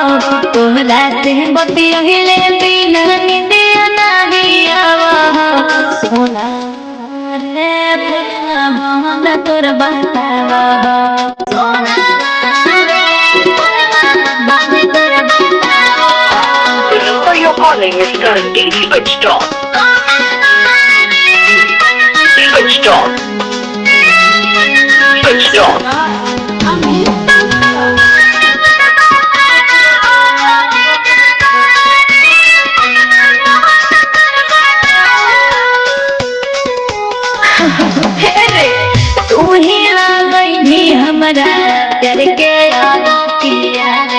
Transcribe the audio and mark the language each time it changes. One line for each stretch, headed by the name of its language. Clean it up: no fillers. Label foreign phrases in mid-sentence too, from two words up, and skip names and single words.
Bhojpuri: तोहरा से बतियहिले बिना निंदिया नहीं आवा हो। सोना रे फुलवा महंग तोर बताव हो। सोना रे फुलवा महंग तोर बताव हो।
English: The number you're calling is currently switched off. Switched off. Switched off.
Bhojpuri: तू ही आ गई भी हमरा प्यार के आदतिया रे।